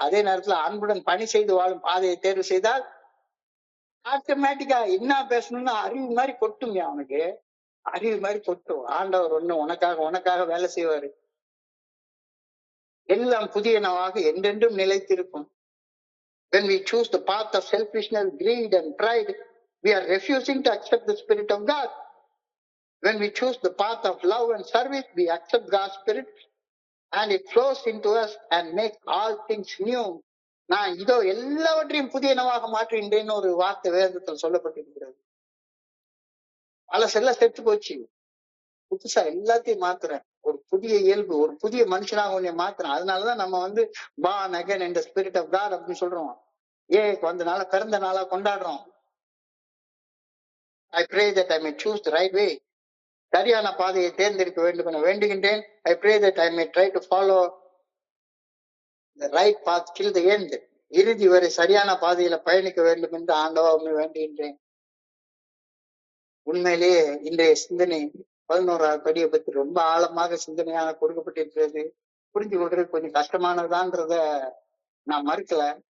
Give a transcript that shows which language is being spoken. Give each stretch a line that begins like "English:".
Tamil: அதே நேரத்துல அன்புடன் பணி செய்து வாழும் பாதையை தேர்வு செய்தால் ஆட்டோமேட்டிக்கா என்ன பேசணும்னு அறிவு மாதிரி கொட்டுங்க. அவனுக்கு அறிவு மாதிரி கொட்டும். ஆண்டவர் ஒண்ணு உனக்காக வேலை செய்வாரு. எல்லாம் புதியனவாக என்றென்றும் நிலைத்திருக்கும்.
English: When we choose the path of selfishness, greed and pride, we are refusing to accept the Spirit of God. When we choose the path of love and service, we accept God's Spirit and it flows into us and makes all things new.
Tamil: நான் இதோ எல்லாவற்றையும் புதியனவாக மாற்றுகின்றேன்னு ஒரு வார்த்தை வேதத்தில் சொல்லப்பட்டிருக்கிறது. பழசெல்லாம் செத்து போச்சு, புதுசா எல்லாத்தையும் மாத்துறேன். ஒரு புதிய இயல்பு, ஒரு புதிய மனுஷனாக உன்னை மாத்துறேன். அதனாலதான் நம்ம
English: born again in the Spirit of God
Tamil: அப்படின்னு சொல்றோம். வந்த நாள பிறந்த நாளா கொண்டாடுறோம்.
English: I pray that I may choose the right way.
Tamil: சரியான பாதையை தேர்ந்தெடுக்க வேண்டும் என வேண்டுகின்றேன்.
English: I pray that I may try to follow the right path till the end.
Tamil: இறுதி வரை சரியான பாதையில பயணிக்க வேண்டும் என்று ஆண்டவரை வேண்டுகின்றேன். உண்மையிலேயே இன்றைய சிந்தனை 11வது படியை பற்றி ரொம்ப ஆழமாக சிந்தனையாக கொடுக்கப்பட்டிருக்கிறது. புரிஞ்சு கொள்றது கொஞ்சம் கஷ்டமானதான்றத நான் மறுக்கல.